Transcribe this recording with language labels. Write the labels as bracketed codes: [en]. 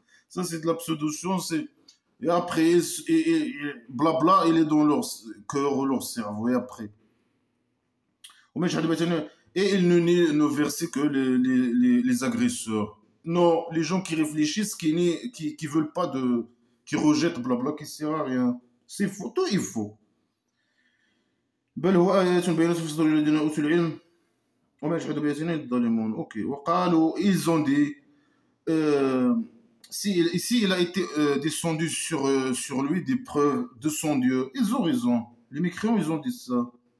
[fr] Ça, c'est de la pseudo-science. Et après, blabla, il est dans leur cœur ou leur cerveau. Et après. Et il ne nie nos versets que les agresseurs. Non, les gens qui réfléchissent, qui veulent pas de, qui rejettent blabla, qui sert à rien. C'est faux, tout est faux. [ar] بل هو آيات بينات في صدور الذين أوتوا العلم وما يجحد بآياتنا إلا الظالمون. [fr] Ok. [ar] وقالوا, [fr] ils ont dit, ici il a été descendu sur lui des preuves de son Dieu. Ils ont raison. Les mécréants, ils ont dit ça.